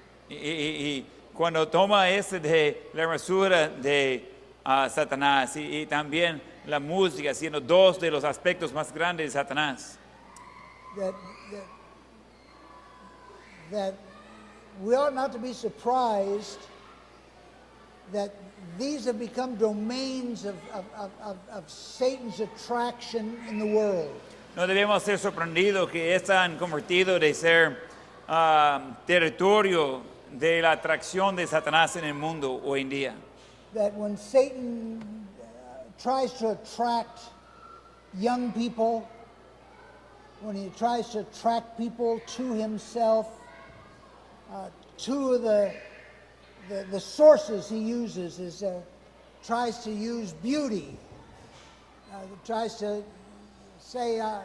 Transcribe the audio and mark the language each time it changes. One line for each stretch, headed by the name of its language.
Spanish: Y cuando toma ese de la hermosura de Satanás y también la música, siendo dos de los aspectos más grandes de Satanás.
English: That we ought not to be surprised that these have become domains of Satan's attraction in the world.
Spanish: No debemos ser sorprendidos que están convertidos de ser territorio de la atracción de Satanás en el mundo hoy en día.
English: That when Satan tries to attract young people, when he tries to attract people to himself, two of the sources he uses is tries to use beauty, tries to say,